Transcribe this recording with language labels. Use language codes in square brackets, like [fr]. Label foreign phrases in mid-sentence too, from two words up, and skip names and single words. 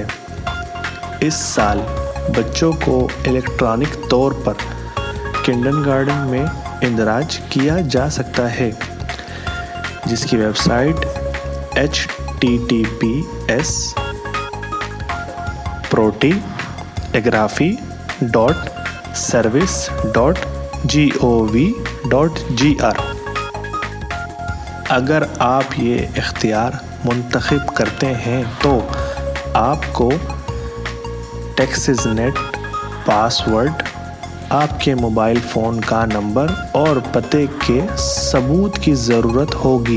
[ur] اس سال بچوں کو الیکٹرانک طور پر کنڈرگارٹن میں اندراج کیا جا سکتا ہے، جس کی ویب سائٹ https://proti-service.gov.gr۔ اگر آپ یہ اختیار منتخب کرتے ہیں تو آپ کو ٹیکسس نیٹ پاس ورڈ، آپ کے موبائل فون کا نمبر اور پتے کے ثبوت کی ضرورت ہوگی۔